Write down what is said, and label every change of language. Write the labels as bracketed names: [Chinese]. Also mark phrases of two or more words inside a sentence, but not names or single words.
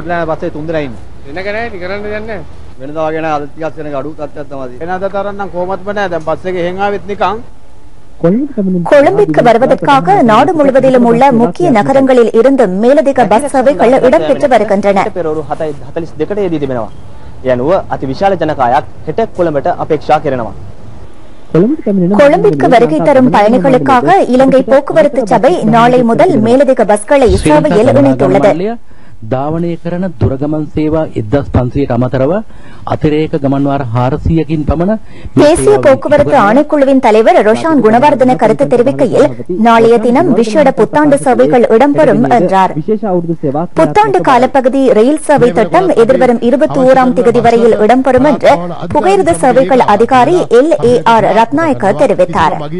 [Tamil] கொழும்பிற்கு வருவதற்காக நாடு முழுவதிலும் உள்ள முக்கிய நகரங்களில் இருந்து மேலதிக பஸ் சேவைகள் இடம்பெற்று வருகின்றன. கொழும்பிற்கு வருகை தரும் பயணிகளுக்காக இலங்கை போக்குவரத்து சபை நாளை முதல் மேலதிக பஸ்களை சேவையில் இணைத்துள்ளது. [Sinhala] ධාවනය කරන දුරගමන් සේවා 1500ට අමතරව අතිරේක ගමන් වාර 400කින් පමණ [Tamil] தேசிய போக்குவரத்து ஆணைக்குழுவின் தலைவர் ரோஷான் குணவர்தன கருத்து தெரிவிக்கையில் நாளைய தினம் விசேட புத்தாண்டு சேவைகள் இடம்பெறும் என்றார். புத்தாண்டு காலப்பகுதி ரயில் சேவை திட்டம் எதிர்வரும் 21ஆம் தேதி வரையில் இடம்பெறும் என்று புகையிரத சேவைகள் அதிகாரி LAR ரத்நாயக்க தெரிவித்தார்.